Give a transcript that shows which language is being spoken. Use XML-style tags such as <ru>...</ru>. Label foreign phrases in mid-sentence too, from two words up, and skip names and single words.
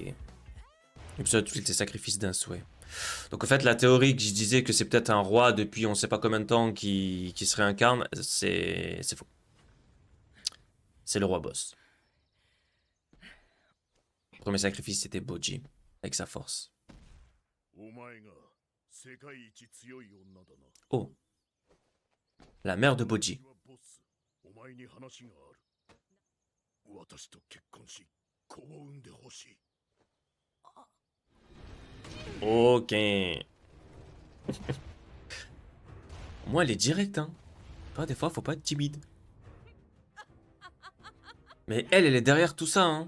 <fr>Épisode 8, les sacrifices d'un souhait. Donc en fait, la théorie que je disais que c'est peut-être un roi depuis on sait pas combien de temps qui se réincarne, c'est faux. C'est le roi Boss. Le premier sacrifice, c'était Boji, avec sa force.</fr> <ja>お前が世界一強い女だな。</ja> <fr>Oh, la mère de Boji.</fr> <ja>ボス、お前に話がある。私と結婚し、子を産んでほしい。</ja> <fr>Ok. Moi, elle est directe, hein. Toi, des fois, faut pas être timide. Mais elle est derrière tout ça, hein.</fr>